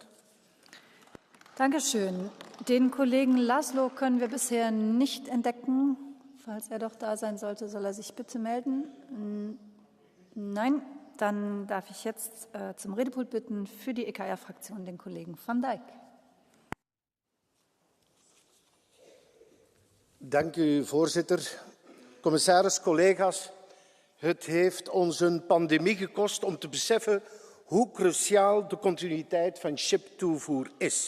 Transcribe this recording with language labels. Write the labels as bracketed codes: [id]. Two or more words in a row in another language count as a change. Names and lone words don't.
[de] Dankeschön. Den Kollegen Laszlo können wir bisher nicht entdecken. Falls er doch da sein sollte, soll er sich bitte melden. Nein, dann darf ich jetzt zum Redepult bitten für die EKR-Fraktion den Kollegen Van Dijk. [nl] Dank u, voorzitter. Commissaris, collega's. Het heeft ons een pandemie gekost om te beseffen hoe cruciaal de continuïteit van chiptoevoer is.